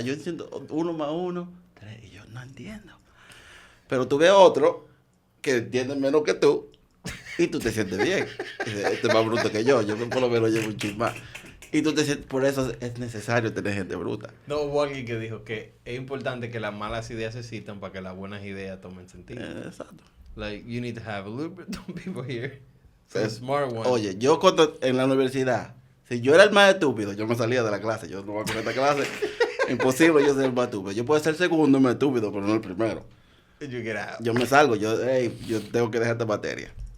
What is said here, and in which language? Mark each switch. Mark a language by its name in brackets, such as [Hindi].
[Spanish] Yo entiendo 1 más 1, 3. Y yo no entiendo. Pero tú ves otro que entiende menos que tú y tú te sientes bien. Y dices, este es más bruto que yo. Yo por lo menos llevo un chisme más. Y tú te sientes... Por eso es necesario tener gente bruta. no hubo alguien que dijo que es importante que las malas ideas se citan para que las buenas ideas tomen sentido. Exacto. [English] Like, you need to have a little bit of people here. So Eh, the smart one. [Spanish] Oye, yo cuando en la universidad, si yo era el más estúpido, yo me salía de la clase. Yo no voy a coger esta clase. Imposible yo ser el más estúpido. Yo puedo ser el segundo más estúpido, pero no el primero. [English] You get out. [Spanish] Yo me salgo. Yo tengo que dejar esta materia.